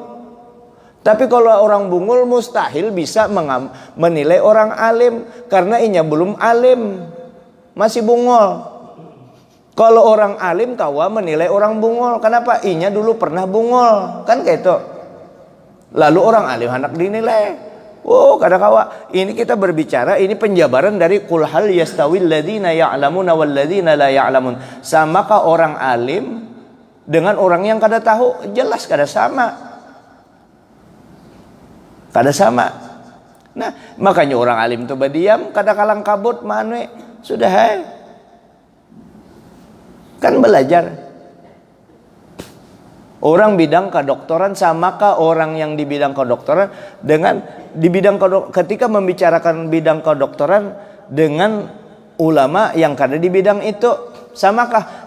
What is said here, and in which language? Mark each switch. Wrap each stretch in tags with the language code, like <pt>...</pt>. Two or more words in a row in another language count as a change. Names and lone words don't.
<bjn>Tapi kalau orang bungul mustahil bisa menilai orang alim, karena inya belum alim, masih bungul. Kalau orang alim kawa menilai orang bungul, kenapa? Inya dulu pernah bungul, kan kayak itu. Lalu orang alim hendak dinilai. Oh, kada kawa. Ini kita berbicara, ini penjabaran dari</bjn> <ar>قل هل يستوي الذين يعلمون والذين لا يعلمون.</ar> <bjn>Samakah orang alim dengan orang yang kada tahu? Jelas kada sama. Kada sama. Nah, makanya orang alim tuh berdiam, kada kalang kabut manwe. Sudah kan belajar. Orang bidang kedokteran samakah orang yang di bidang kedokteran dengan di bidang ketika membicarakan bidang kedokteran dengan ulama yang kada di bidang itu, samakah?</bjn>